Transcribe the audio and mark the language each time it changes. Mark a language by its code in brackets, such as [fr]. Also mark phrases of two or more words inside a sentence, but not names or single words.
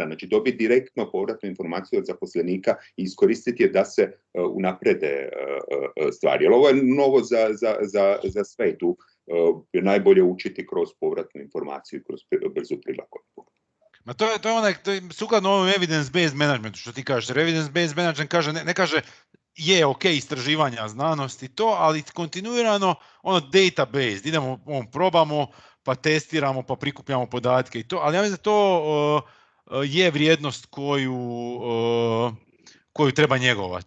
[hr] Znači dobiti direktno povratnu informaciju od zaposlenika i iskoristiti je da se unaprede stvari. Jer ovo je novo za sve. Tu je najbolje učiti kroz povratnu informaciju, kroz brzu prilagodbu. Ma to je sukladno ovom [en] evidence-based managementu, [hr] što ti kažeš. [en] Evidence-based management [hr] kaže, ne kaže je ok istraživanja znanosti to, ali kontinuirano database, idemo, probamo, pa testiramo, pa prikupljamo podatke i to, ali ja mislim da to je vrijednost koju treba njegovati.